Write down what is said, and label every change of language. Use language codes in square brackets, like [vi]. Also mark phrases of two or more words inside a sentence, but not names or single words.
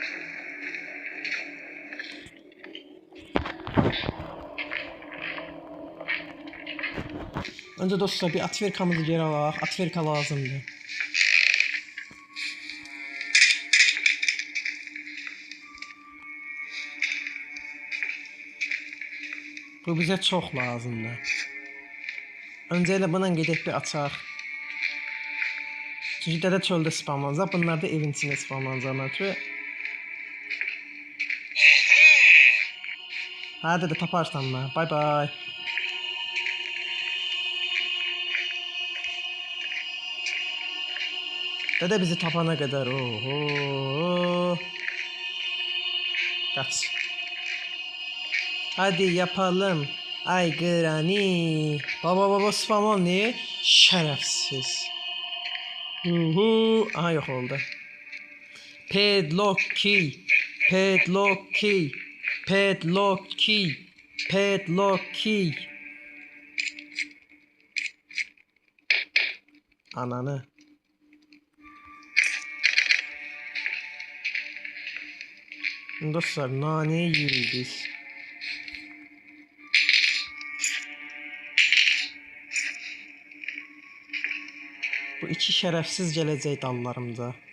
[tr] Önce dostlar bir Atverkamızı geri alalım. Atverka lazımdı. Bu bize çok lazımdı. [az] Önce ile buna gedək bir açaq. Çünki dədə çöldə spamlanacaq. Bunlar da evin içində spamlanacaqlar. Hə dədə taparsan mı? [en] Bye bye. [az] Dədə bizi tapana qədər. Oho. [tr] Kaç. Hadi yapalım. Ay Granny. Baba spam ol ne? Şerefsiz. Aha yok oldu. [en] Padlock key. Padlock key. Padlock key. Padlock key. [tr] Ananı. Dostlar nane yiyoruz biz. [az] Bu iki şerefsiz gələcək dallarımıza.